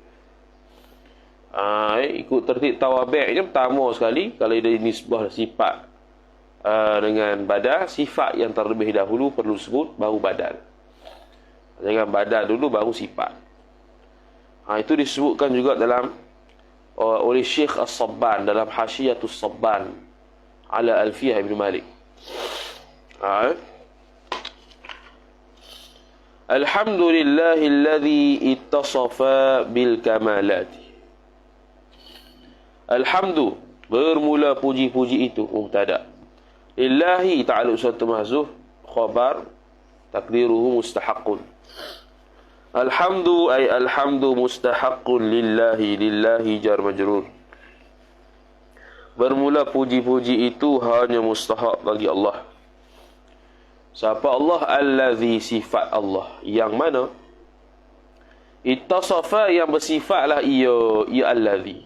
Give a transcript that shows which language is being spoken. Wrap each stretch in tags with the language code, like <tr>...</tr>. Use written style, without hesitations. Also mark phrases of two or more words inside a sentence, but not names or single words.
<ms>Ikut tertib tawabi' ni pertama sekali, kalau dia nisbah sifat dengan badal, sifat yang terlebih dahulu perlu sebut, baru badal. Jangan badal dulu baru sifat. Itu disebutkan juga dalam oleh Syekh As-Sabban dalam Hasyiatus Sabban ala Alfiyah Ibn Malik.</ms> <ar>الحمد لله الذي اتصف بالكمالات.</ar> <ms>Alhamdu, bermula puji-puji itu, mubtada.</ms> <ar>لله تعلق suatu محذوف، خبر, تقديره مستحق. الحمد أي الحمد مستحق لله، لله جار مجرور.</ar> <ms>Bermula puji-puji itu hanya mustahak bagi Allah. Siapa Allah? Allazi, sifat Allah yang mana ittasafa, yang bersifatlah ia allazi.</ms>